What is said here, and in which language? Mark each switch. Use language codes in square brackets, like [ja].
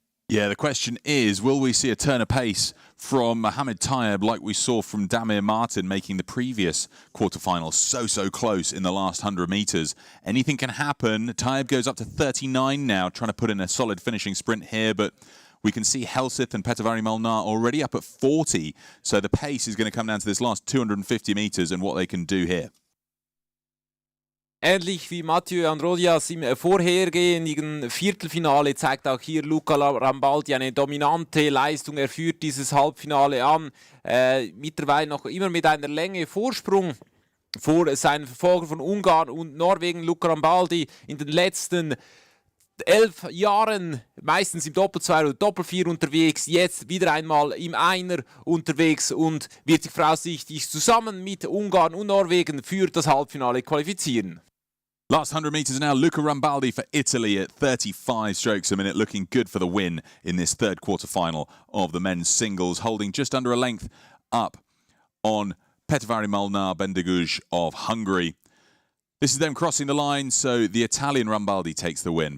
[en] Yeah, the question is, will we see a turn of pace from Mohamed Tayeb like we saw from Damir Martin, making the previous quarterfinals so close in the last 100 metres? Anything can happen. Tayeb goes up to 39 now, trying to put in a solid finishing sprint here, but we can see Helseth and Petevari Molnar already up at 40, so the pace is going to come down to this last 250 metres and what they can do here. [de] Ähnlich wie Mathieu Androdias im vorhergehenden Viertelfinale zeigt auch hier Luca Rambaldi eine dominante Leistung. Er führt dieses Halbfinale an, mittlerweile noch immer mit einer Länge Vorsprung vor seinen Verfolgern von Ungarn und Norwegen. Luca Rambaldi in den letzten 11 Jahren meistens im Doppel-2 oder Doppel-4 unterwegs, jetzt wieder einmal im Einer unterwegs und wird sich voraussichtlich zusammen mit Ungarn und Norwegen für das Halbfinale qualifizieren. [en] Last 100 metres now, Luca Rambaldi for Italy at 35 strokes a minute, looking good for the win in this third quarter-final of the men's singles, holding just under a length up on Petteri Molnar Bendeguj of Hungary. This is them crossing the line, so the Italian Rambaldi takes the win.